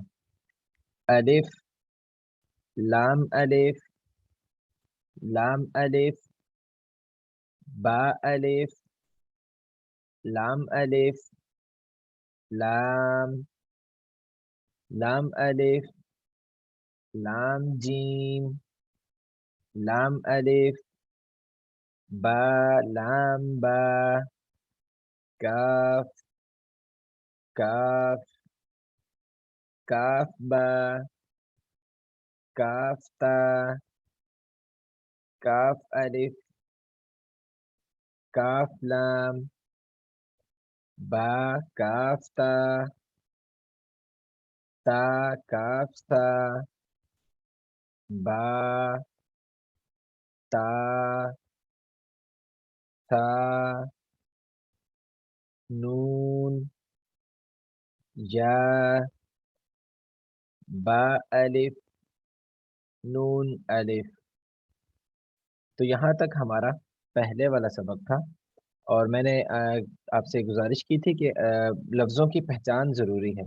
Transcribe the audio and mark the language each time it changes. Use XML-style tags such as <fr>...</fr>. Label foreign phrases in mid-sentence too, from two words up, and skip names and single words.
<ur>الف لام الف لام الف با الف لام الف لام لام الف لام جیم لام الف با لام با کاف کاف کاف با کاف تا کاف الف کاف لام با کاف تا تا کاف سا با تا تھا نون یا با الف نون الف۔ تو یہاں تک ہمارا پہلے والا سبق تھا، اور میں نے آپ سے گزارش کی تھی کہ لفظوں کی پہچان ضروری ہے۔</ur>